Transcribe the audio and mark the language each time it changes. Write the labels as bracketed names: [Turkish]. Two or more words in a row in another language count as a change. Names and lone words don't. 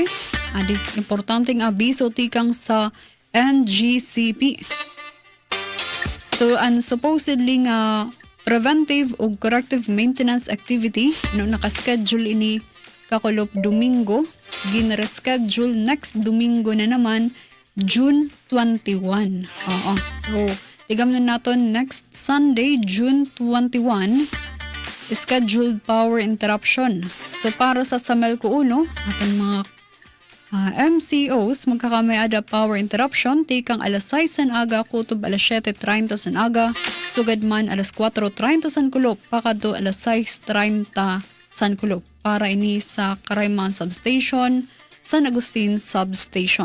[Waray] Importanteng abiso tikang sa NGCP. So, supposedly nga preventive o [English] corrective maintenance activity, [Waray] nakaschedule ini kakulop Domingo, gin-reschedule next Domingo na naman, June 21. Oo. So, tigam na natin [English] next Sunday, June 21, scheduled power interruption. [Waray] So, para sa Samelco 1, ating mga MCOs, magkakamay ada [English] power interruption, [Waray] tikang alas 6 san aga, kutob alas 7:30 san aga, sugad man alas 4:30 san kulop, pakadto alas 6:30 san kulop. Para ini sa Karayman Substation, San Agustin Substation.